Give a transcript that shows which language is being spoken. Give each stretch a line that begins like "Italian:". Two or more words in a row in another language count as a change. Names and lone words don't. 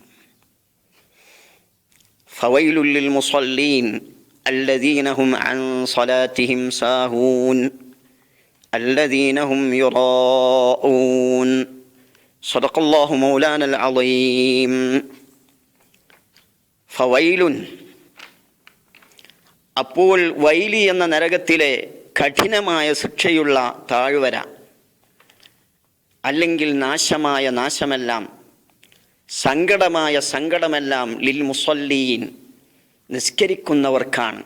Arabic: فويل للمصلين الذين هم عن صلاتهم ساهون الذين هم يراءون. صدق الله مولانا العظيم.
Malayalam: ഫവൈലുൻ, അപ്പോൾ വൈലി എന്ന നരകത്തിലെ കഠിനമായ ശിക്ഷയുള്ള താഴ്വര അല്ലെങ്കിൽ നാശമായ നാശമെല്ലാം, സങ്കടമായ സങ്കടമെല്ലാം
Arabic: للمصلين,
Malayalam: നിസ്കരിക്കുന്നവർക്കാണ്.